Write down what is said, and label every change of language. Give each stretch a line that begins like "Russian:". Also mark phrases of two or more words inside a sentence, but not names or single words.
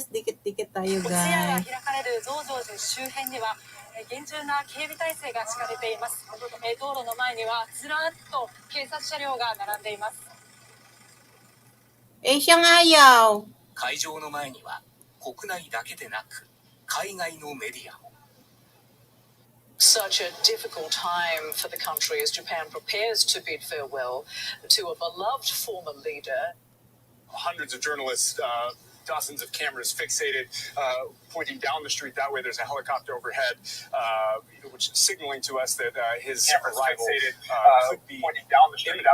Filipino: Dikit-dikit tayo,
Japanese: 通夜が
English: guys.
Japanese: 開かれる増上寺周辺には厳重な警備態勢が敷かれています。道路の前にはずらっと警察車両が並んでいます。 Asiang ayaw. 会場の前には国内だけでなく海外のメディアも。
English: Such a difficult time for the country as Japan prepares to bid farewell to a beloved former leader. Hundreds of journalists, dozens of cameras fixated, pointing down the street. That way, there's a helicopter overhead, which is signaling to us that his arrival could be pointing down the street.